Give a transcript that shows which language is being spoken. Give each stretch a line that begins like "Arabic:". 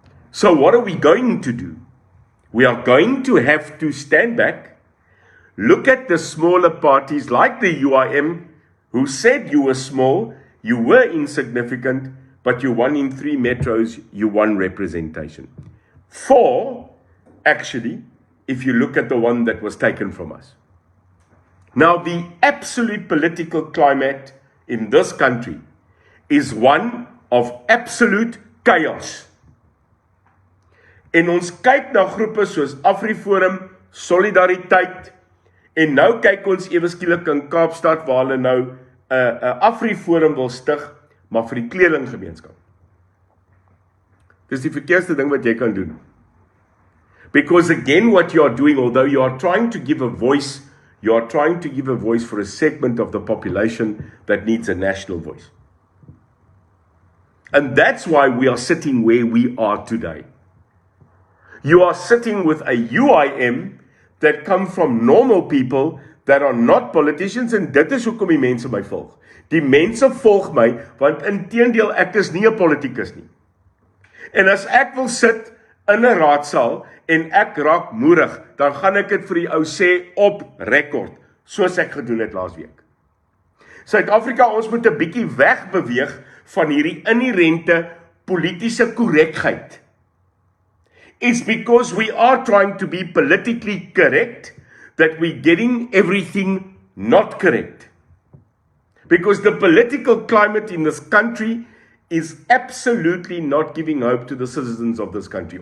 English: So what are we going to do? We are going to have to stand back, look at the smaller parties like the UIM, who said you were small, you were insignificant, but you won in 3 metros, you won representation. 4, actually, if you look at the one that was taken from us. Now, the absolute political climate in this country is one of absolute chaos.
Afrikaans: En ons kyk na groepe soos AfriForum, Solidariteit, en nou kyk ons ewe skielik in Kaapstad waar hulle nou 'n AfriForum wil stig, maar vir die kledinggemeenskap. Dis die verkeerste ding wat jy kan doen.
English: Because again, what you are doing, although you are trying to give a voice, you are trying to give a voice for a segment of the population that needs a national voice. And that's why we are sitting where we are today. You are sitting with a UIM that come from normal people that are not politicians, and
Afrikaans: dit is hoekom die mense my volg. Die mense volg my, want inteendeel ek is nie 'n politikus nie. En as ek wil sit in 'n raadsaal en ek raak moerig, dan gaan ek dit vir die ou sê op rekord, soos ek gedoen het laas week. Suid-Afrika, ons moet 'n bietjie wegbeweeg van hierdie inherente politiese korrektheid.
English: It's because we are trying to be politically correct that we're getting everything not correct. Because the political climate in this country is absolutely not giving hope to the citizens of this country.